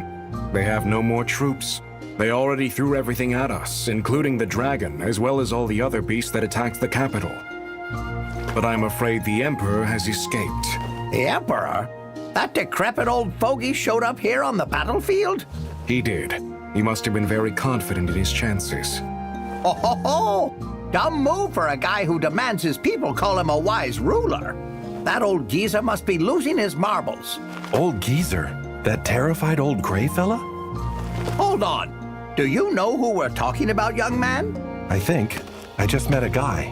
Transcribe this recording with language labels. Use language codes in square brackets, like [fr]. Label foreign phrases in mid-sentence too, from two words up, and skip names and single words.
[en] They have no more troops. They already threw everything at us, including the dragon, as well as all the other beasts that attacked the capital. But I'm afraid the Emperor has escaped. The Emperor? That decrepit old fogey showed up here on the battlefield? He did. He must have been very confident in his chances. Oh, ho, ho! Dumb move for a guy who demands his people call him a wise ruler. That old geezer must be losing his marbles. Old geezer? That terrified old gray fella? Hold on. Do you know who we're talking about, young man? I think. I just met a guy.